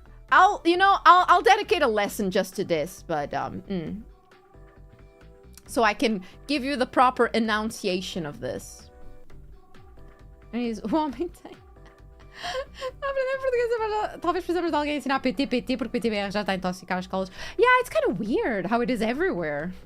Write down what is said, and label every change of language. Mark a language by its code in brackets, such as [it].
[en] I'll dedicate a lesson just to this, but, so I can give you the proper enunciation of this. And he's, [pt] aprender português, talvez precisamos de alguém ensinar PT, porque PTBR já está a intoxicar as escolas. [en] Yeah, it's kind of weird how it is everywhere.